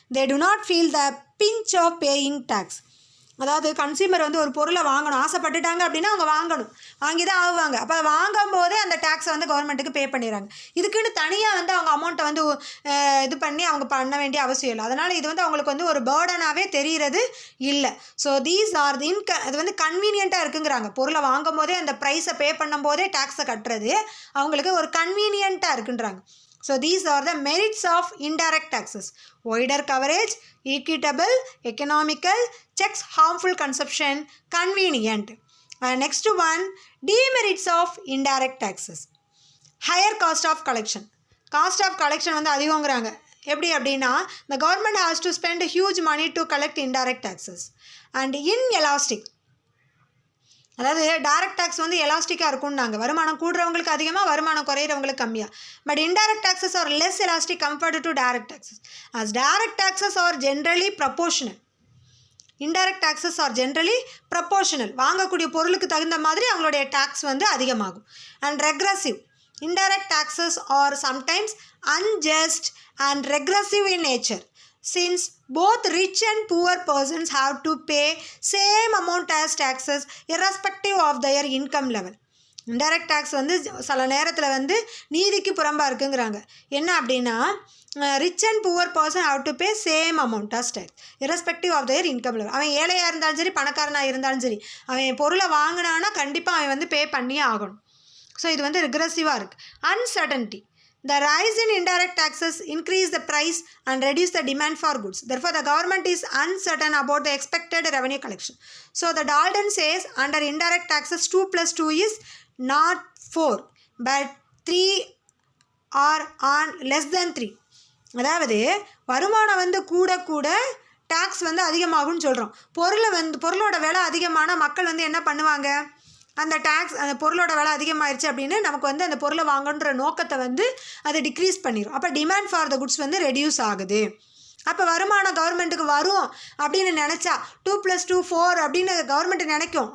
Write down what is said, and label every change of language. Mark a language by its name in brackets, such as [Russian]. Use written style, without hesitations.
[English] They do not feel the pinch of paying tax. [Tamil] அதாவது consumer வந்து ஒரு பொருளை வாங்கணும் ஆசைப்பட்டுட்டாங்க அப்படின்னா அவங்க வாங்கி தான் ஆகுவாங்க. அப்போ அதை வாங்கும் போதே அந்த டேக்ஸை வந்து கவர்மெண்ட்டுக்கு பே பண்ணிடுறாங்க. இதுக்குன்னு தனியாக வந்து அவங்க அமௌண்ட்டை வந்து இது பண்ணி அவங்க பண்ண வேண்டிய அவசியம் இல்லை. அதனால் இது வந்து அவங்களுக்கு வந்து ஒரு பேர்டனாகவே தெரிகிறது இல்லை. ஸோ தீஸ் ஆர் தி அது வந்து கன்வீனியண்ட்டாக இருக்குங்கிறாங்க. பொருளை வாங்கும் போதே அந்த ப்ரைஸை பே பண்ணும் போதே டேக்ஸை கட்டுறது அவங்களுக்கு ஒரு கன்வீனியண்ட்டாக இருக்குன்றாங்க. [English] So these are the merits of indirect taxes: wider coverage, equitable, economical, checks harmful consumption, convenient. Next one, demerits of indirect taxes. Higher cost of collection. Cost of collection [Tamil] வந்து அதிகங்கிறாங்க. எப்படி அப்படின்னா [English] the government has to spend huge money to collect indirect taxes and inelastic. [Tamil] அதாவது direct tax வந்து எலாஸ்டிக்காக இருக்கும்னாங்க, வருமானம் கூடுறவங்களுக்கு அதிகமாக, வருமானம் குறையிறவங்களுக்கு கம்மியாக. [English] But indirect taxes are less elastic compared to direct taxes. As direct taxes are generally proportional. Indirect taxes are generally proportional. [Tamil] வாங்கக்கூடிய பொருளுக்கு தகுந்த மாதிரி அவங்களுடைய டேக்ஸ் வந்து அதிகமாகும். [English] And regressive. Indirect taxes are sometimes unjust and regressive in nature. Since both rich and poor persons have to pay same amount as taxes irrespective of their income level. [Tamil] Indirect tax வந்து சில நேரத்தில் வந்து நீதிக்கு புறம்பாக இருக்குங்கிறாங்க. என்ன அப்படின்னா [English] Rich and poor person have to pay same amount of tax irrespective of their income level. [Tamil] அவன் ஏழையாக இருந்தாலும் சரி பணக்காரனாக இருந்தாலும் சரி அவன் பொருளை வாங்கினான்னா கண்டிப்பாக அவன் வந்து பே பண்ணியே ஆகணும். ஸோ இது வந்து ரிக்ரெசிவாக இருக்குது. Uncertainty. [English] The rise in indirect taxes increase the price and reduce the demand for goods. Therefore, the government is uncertain about the expected revenue collection. So, the Dalton says under indirect taxes 2 plus 2 is not 4, but 3 are on less than 3. [Tamil] அதாவது வருமானம் வந்து கூட tax வந்து அதிகமாகும்னு சொல்கிறோம். பொருளோட விலை அதிகமான மக்கள் வந்து என்ன பண்ணுவாங்க, அந்த டேக்ஸ் அந்த பொருளோட விலை அதிகமாகிடுச்சு அப்படின்னு நமக்கு வந்து அந்த பொருளை வாங்கன்ற நோக்கத்தை வந்து அதை டிக்ரீஸ் பண்ணிடும். அப்போ [English] demand for the goods [Tamil] வந்து ரெடியூஸ் ஆகுது. அப்போ வருமானம் கவர்மெண்ட்டுக்கு வரும் அப்படின்னு நினச்சா 2 + 2 4 அப்படின்னு கவர்மெண்ட் நினைக்கும்.